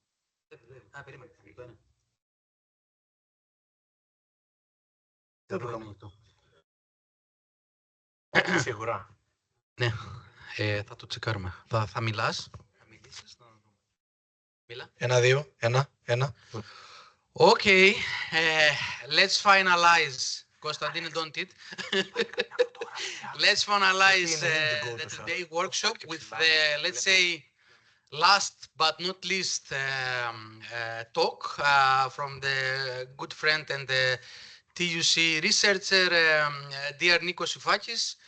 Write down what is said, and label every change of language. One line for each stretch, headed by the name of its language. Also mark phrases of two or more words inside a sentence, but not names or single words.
Greek: Α, περίμενε. Δεν το κάνω. Σίγουρα. Ναι, θα το τσεκάρουμε. Θα μιλάς. Θα μιλήσεις. Μίλα. 1, 2, 1.
English: Okay, let's finalize. Konstantinos, don't it? Let's finalize the today workshop with the, let's say, last but not least talk from the good friend and the TUC researcher, dear Nikos Sifakis.